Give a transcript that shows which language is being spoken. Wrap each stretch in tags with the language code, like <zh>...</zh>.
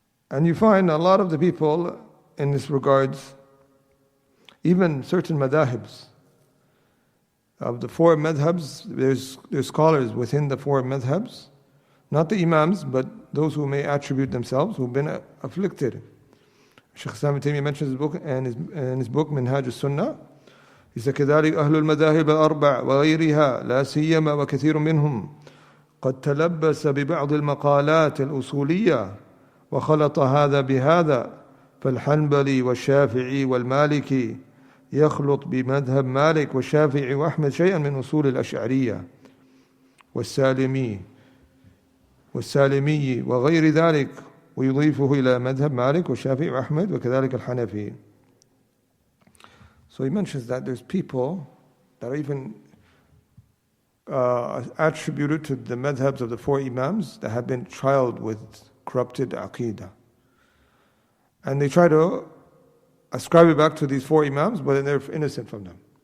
<en>And you find a lot of the people in this regards, even certain madahibs, of the four madhabs, there's scholars within the four madhabs, not the imams, but those who may attribute themselves, who've been afflicted. Shaykh ibn Taymiyyah mentions his book, and in his book, Minhaj al-Sunnah, he said,</en> <ar>كذلك أهل المذاهب الأربع وغيرها لا سيما وكثير منهم قد تلبس ببعض المقالات الأصولية وخلط هذا بهذا فالحنبلي والشافعي والمالكي يخلط بمذهب مالك والشافعي وأحمد شيئا من أصول الأشعرية والسالمي وغير ذلك ويضيفه إلى مذهب مالك والشافعي وأحمد وكذلك الحنفي.</ar> <en>So he mentions that there's people that are even attributed to the madhabs of the four imams that have been trialed with corrupted aqidah. And they try to ascribe it back to these four imams, but then they're innocent from them.</en>